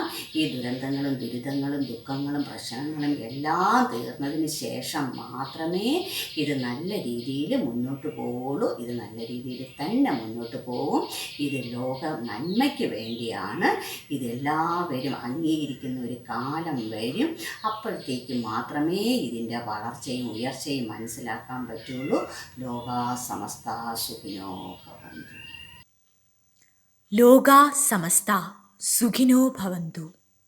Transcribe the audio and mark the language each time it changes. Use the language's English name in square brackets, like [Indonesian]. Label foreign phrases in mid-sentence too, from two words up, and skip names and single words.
[Malayalam] ഈ ദുരന്തങ്ങളും ദുരിതങ്ങളും ദുഃഖങ്ങളും പ്രശ്നങ്ങളും എല്ലാം തീർന്നതിന് ശേഷം മാത്രമേ ഇത് നല്ല രീതിയിൽ മുന്നോട്ട് പോവുള്ളൂ. ഇത് നല്ല രീതിയിൽ തന്നെ മുന്നോട്ട് പോവും. ഇത് ലോക നന്മയ്ക്ക് വേണ്ടിയാണ്. ഇതെല്ലാവരും അംഗീകരിക്കുന്ന ഒരു കാലം വരും. അപ്പോഴത്തേക്ക് മാത്രമേ ഇതിൻ്റെ വളർച്ചയും ഉയർച്ചയും മനസ്സിലാക്കാൻ പറ്റുള്ളൂ. [Sanskrit] ലോകാ സമസ്ത സുഖിനോ ഭവന്തു. ലോകാ സമസ്ത സുഖിനോ ഭവന്തു.